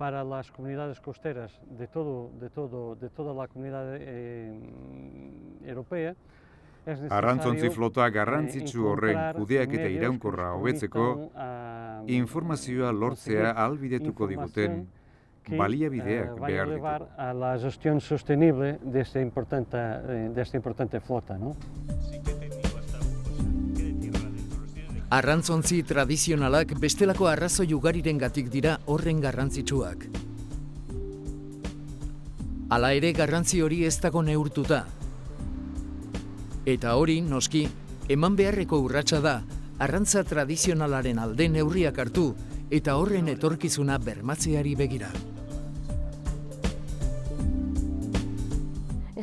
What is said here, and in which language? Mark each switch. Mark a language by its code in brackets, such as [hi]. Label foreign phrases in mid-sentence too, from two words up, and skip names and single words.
[eu] Arrantzontzi flota garrantzitsu horren kudeaketa iraunkorra hobetzeko, informazioa lortzea ahalbidetuko diguten baliabideak behar ditugu. [es] La gestión sostenible de esta importante flota, ¿no? [eu] Arrantzontzi tradizionalak bestelako arrazoi ugarirengatik dira horren garrantzitsuak. Hala ere garrantzi hori ez dago neurtuta. Eta hori, noski, eman beharreko urratsa da, arrantza tradizionalaren alde neurriak hartu eta horren etorkizuna bermatzeari begira.